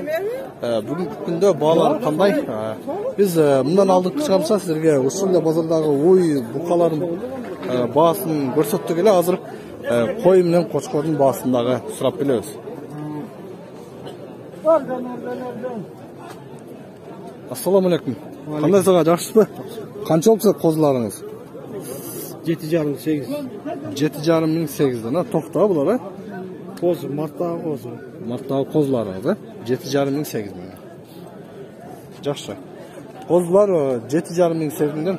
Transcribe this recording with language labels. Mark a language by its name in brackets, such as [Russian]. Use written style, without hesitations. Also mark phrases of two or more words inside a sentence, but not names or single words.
[Kyrgyz] Бүгүнкү күндө баалар кандай? Биз мындан алдыңкы чыгарылышта силерге ушул эле базардагы уй букалардын баасын көрсөттүк эле. Азыр кой менен кочкордун баасын дагы сурап келебиз. [Uzbek] Assalamu alaikum. Qanday siz yaxshisiz? Qancha bo'lsa qo'zlaringiz? 7,5-8. 7,5-8 dan. To'xta bular, Qo'z, martdagi qo'z. Martdagi qo'zlaringiz, 7,5-8 ming. Yaxshi. Qo'zlar 7,5-8 dan.